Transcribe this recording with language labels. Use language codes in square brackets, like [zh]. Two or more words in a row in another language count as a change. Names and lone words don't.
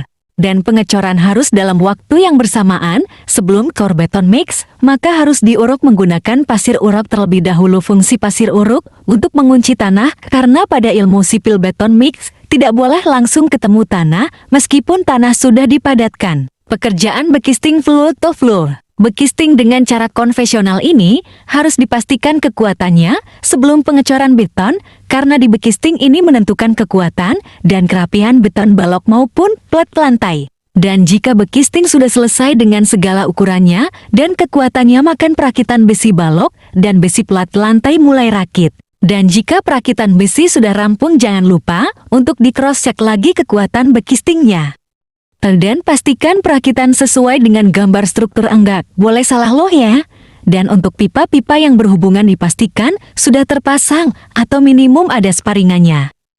[id] Dan pengecoran harus dalam waktu yang bersamaan. Sebelum core beton mix, maka harus diuruk menggunakan pasir uruk terlebih dahulu. Fungsi pasir uruk untuk mengunci tanah karena pada ilmu sipil beton mix tidak boleh langsung ketemu tanah meskipun tanah sudah dipadatkan. Pekerjaan bekisting [en] floor to floor. [id] Bekisting dengan cara konvensional ini harus dipastikan kekuatannya sebelum pengecoran beton karena di bekisting ini menentukan kekuatan dan kerapihan beton balok maupun plat lantai. Dan jika bekisting sudah selesai dengan segala ukurannya dan kekuatannya, maka perakitan besi balok dan besi plat lantai mulai rakit. Dan jika perakitan besi sudah rampung, jangan lupa untuk di [en] cross check [id] lagi kekuatan bekistingnya. Dan pastikan perakitan sesuai dengan gambar struktur, enggak boleh salah loh ya. Dan untuk pipa-pipa yang berhubungan dipastikan sudah terpasang atau minimum ada sparingannya.